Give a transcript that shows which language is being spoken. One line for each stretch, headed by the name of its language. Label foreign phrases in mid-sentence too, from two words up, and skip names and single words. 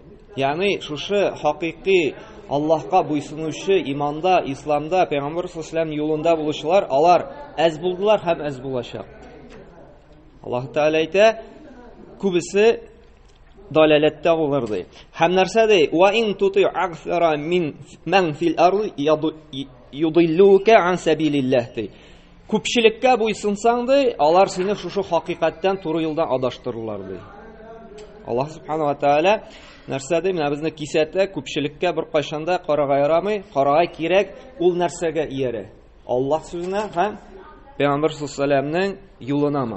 Tatar: Ягъни шушы хакыйкый Аллаһка буйсынучы иманда, исламда, Пәйгамбәр
Arabic: صلى الله عليه
Tatar: юлында булучылар, алар әз булдылар һәм әз булачак. Аллаһ Тәгалә әйтә, күбесе далаләттә булыр ди. Һәм нәрсә ди?
Arabic: وإن تطع أكثر من في الأرض يضلوك عن سبيل الله ди.
Tatar: Күпчелеккә буйсынсаң ди, алар сине шушы хакыйкатьтән туры юлдан адаштырырлар ди. Аллаһ
Arabic: سبحانه وتعالى
Tatar: нәрсә ди? Менә безне кисәтә, күпчелеккә бер кайшанда карага ярамый, карага кирәк, ул нәрсәгә иярә? Аллаһ сүзенә һәм Пәйгамбәр
Arabic: صلى الله عليه وسلم
Tatar: юлынамы?